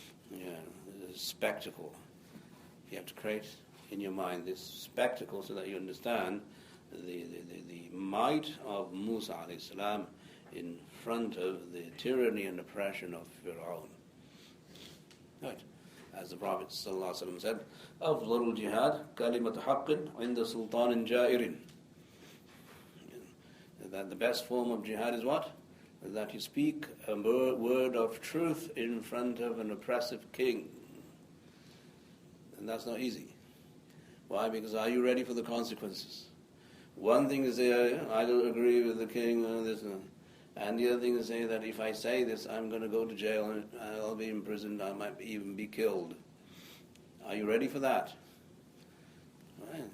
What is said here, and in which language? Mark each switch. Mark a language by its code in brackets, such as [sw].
[en] Yeah, it's a spectacle. You have to create in your mind this spectacle so that you understand the might of Musa alayhi salam in front of the tyranny and oppression of Fir'aun. Right. As the Prophet ﷺ said, [ar] أفضل الجهاد كلمة حق عند سلطان جائر. [en] That the best form of jihad is what? That you speak a word of truth in front of an oppressive king. And that's not easy. Why? Because are you ready for the consequences? One thing is say, I don't agree with the king, and the other thing is say that if I say this, I'm going to go to jail and I'll be imprisoned, I might even be killed. Are you ready for that? Right.